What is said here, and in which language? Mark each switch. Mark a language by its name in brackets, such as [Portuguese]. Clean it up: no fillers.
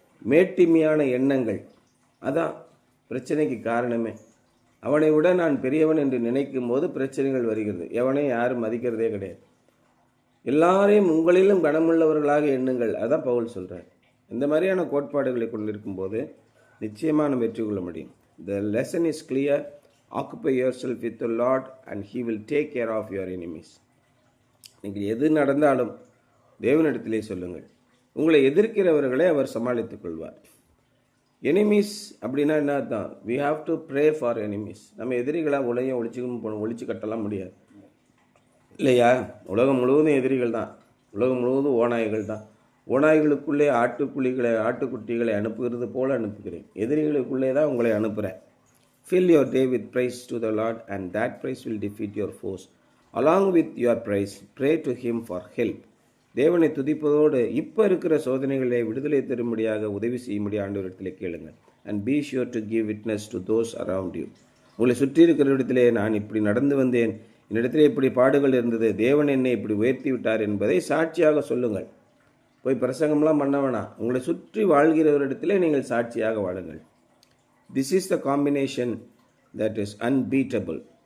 [Tamil] மேட்டிமையான எண்ணங்கள் அதான் பிரச்சனைக்கு காரணமே. அவனை விட நான் பெரியவன் என்று நினைக்கும் போது பிரச்சனைகள் வருகிறது. எவனையும் யாரும் மதிக்கிறதே கிடையாது. எல்லாரையும் உங்களிலும் கனமுள்ளவர்களாக எண்ணுங்கள், அதான் பவுல் சொல்கிறார். இந்த மாதிரியான கோட்பாடுகளை கொண்டிருக்கும் போது நிச்சயமாக நம்ம வெற்றி கொள்ள முடியும். [English] The lesson is clear. Occupy yourself with the Lord and He will take care of your enemies. [Tamil] நீங்கள் எது நடந்தாலும் தேவனிடத்திலே சொல்லுங்கள். உங்களை எதிர்க்கிறவர்களை அவர் சமாளித்துக் கொள்வார். எனிமீஸ் அப்படின்னா என்ன அர்த்தம்? [English] we have to pray for enemies. [Tamil] நம்ம எதிரிகளாக உலகம் ஒழிச்சு கட்டலாம் முடியாது இல்லையா? உலகம் முழுவதும் எதிரிகள் தான். உலகம் முழுவதும் ஓநாய்கள் தான். ஓநாய்களுக்குள்ளே ஆட்டுக்குட்டிகளை அனுப்புகிறது போல அனுப்புகிறேன். எதிரிகளுக்குள்ளே தான் உங்களை அனுப்புகிறேன். [English] Fill your day with praise to the Lord and that praise will defeat your foes. Along with your praise, pray to Him for help. [Tamil] தேவனை துதிப்பதோடு இப்போ இருக்கிற சோதனைகளை விடுதலை தரும்படியாக உதவி செய்யும்படி ஆண்டவரிடத்தில் கேளுங்கள். [English] And be sure to give witness to those around you. [Tamil] உங்களை சுற்றி இருக்கிற இடத்திலே நான் இப்படி நடந்து வந்தேன், என்னிடத்திலே இப்படி பாடுகள் இருந்தது, தேவன் என்னை இப்படி உயர்த்தி விட்டார் என்பதை சாட்சியாக சொல்லுங்கள். போய் பிரசங்கம்லாம் பண்ண வேணாம். உங்களை சுற்றி வாழ்கிறவரிடத்திலே நீங்கள் சாட்சியாக வாழுங்கள். [English] This is the combination that is unbeatable.